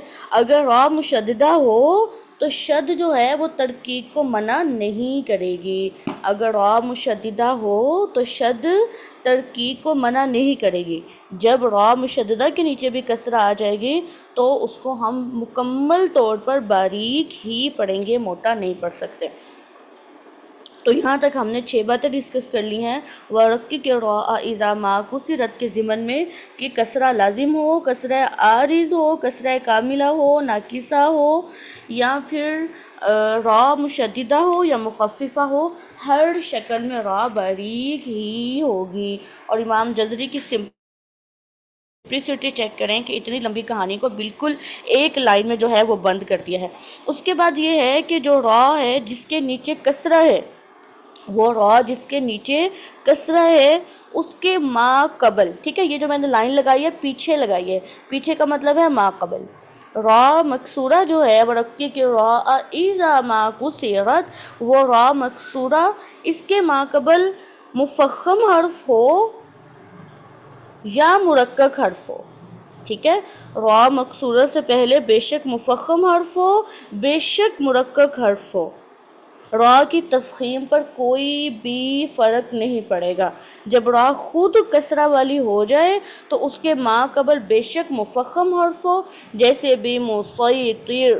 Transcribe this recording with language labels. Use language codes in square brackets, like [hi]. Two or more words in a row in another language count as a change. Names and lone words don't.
[ur] اگر را مشددہ ہو تو شد جو ہے وہ ترکیب کو منع نہیں کرے گی، اگر را مشددہ ہو تو شد ترکیب کو منع نہیں کرے گی۔ جب را مشددہ کے نیچے بھی کسرہ آ جائے گی تو اس کو ہم مکمل طور پر باریک ہی پڑھیں گے، موٹا نہیں پڑھ سکتے۔ تو یہاں تک ہم نے 6 باتیں ڈسکس کر لی ہیں ورقی کے [ar] را اذا ما کسرت [ur] کے ضمن میں، کہ کسرہ لازم ہو، کسرہ عارض ہو، کسرہ کاملہ ہو، ناقصہ ہو، یا پھر را مشددہ ہو یا مخففہ ہو، ہر شکل میں را باریک ہی ہوگی۔ اور امام جزری کی سمپلسٹی چیک کریں کہ اتنی لمبی کہانی کو بالکل ایک لائن میں جو ہے وہ بند کر دیا ہے۔ اس کے بعد یہ ہے کہ جو را ہے جس کے نیچے کسرہ ہے، وہ را جس کے نیچے کسرہ ہے اس کے ما قبل، ٹھیک ہے، یہ جو میں نے لائن لگائی ہے پیچھے لگائی ہے، پیچھے کا مطلب ہے ما قبل. را مکسورہ جو ہے ورقی کے [ar] را اذا ما کسرت، [ur] وہ را مکسورہ اس کے ما قبل مفخم حرف ہو یا مرکک حرف ہو. ٹھیک ہے، را مکسورہ سے پہلے بے شک مفخم حرف ہو، بے شک مرکک حرف ہو. را کی تفخیم پر کوئی بھی فرق نہیں پڑے گا. جب را خود کسرہ والی ہو جائے تو اس کے ما قبل بے شک مفخم حرف ہو، جیسے بھی مسیطر.